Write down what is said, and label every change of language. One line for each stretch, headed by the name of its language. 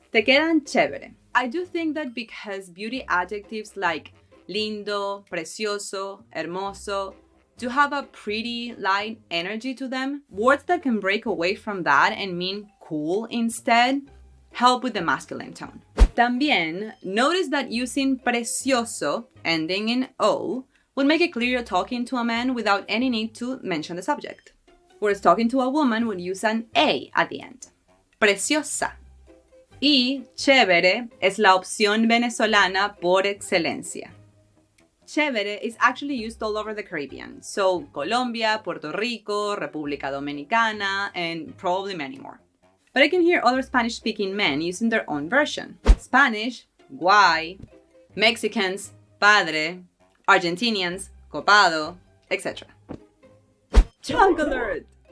Spanish: Te quedan chévere.
English: I do think that because beauty adjectives like lindo, precioso, hermoso do have a pretty light energy to them, words that can break away from that and mean cool instead help with the masculine tone. También, notice that using precioso, ending in O, would make it clear you're talking to a man without any need to mention the subject. Whereas talking to a woman would use an A at the end.
Spanish: Preciosa. Y chévere es la opción venezolana por excelencia.
English: Chévere is actually used all over the Caribbean, so Colombia, Puerto Rico, República Dominicana, and probably many more. But I can hear other Spanish-speaking men using their own version. Spanish, guay, Mexicans, padre, Argentinians, copado, etc. Chunk alert!